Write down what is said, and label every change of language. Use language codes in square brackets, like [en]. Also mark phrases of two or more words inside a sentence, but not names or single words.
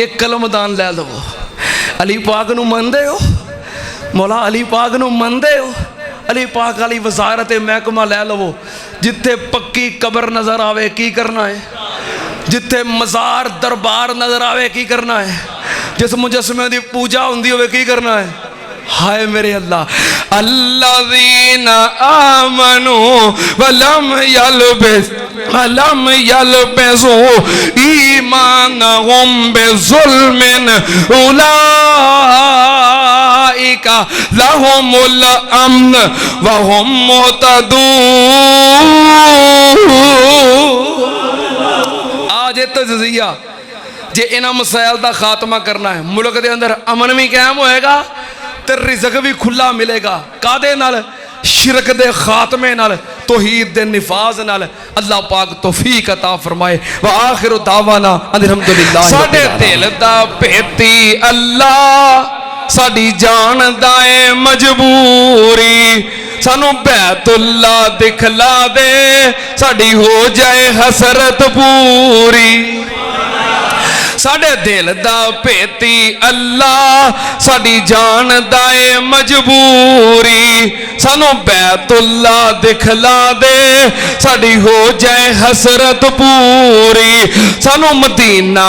[pa] ایک قلمدان لے لوو علی پاک نوں مندے ہو مولا علی پاک نوں مندے ہو علی پاک والی وزارت محکمہ لے لوو جتھے پکی قبر نظر آوے کی کرنا ہے جتھے مزار دربار نظر آوے کی کرنا ہے جس مجسمے کی پوجا ہندی ہووے کی کرنا ہے ہائے میرے اللہ [ar] الذین آمنوا ولم یلبسوا إیمانہم بظلم أولئک لہم الأمن و ہم مہتدون [pa] آج تذکیہ جے انہاں مسائل دا خاتمہ کرنا ہے ملک دے اندر امن بھی قائم ہوئے گا تے رزق بھی کھلا ملے گا کادے نال شرک دے خاتمے نال توحید دے نفاذ نال اللہ پاک توفیق عطا فرمائے [ar] و آخر دعوانا الحمد للہ [pa] साडे دل دا بھیتی اللہ ساڈی جان دا اے مجبوری سانوں بیتاللہ دکھلا دے ساڈی ہو جائے حسرت پوری ساڈے دل دا بھیتی اللہ ساڈی جان دا اے مجبوری سانوں بیتاللہ دکھلا دے ساڈی ہو جائے حسرت پوری سانوں مدینہ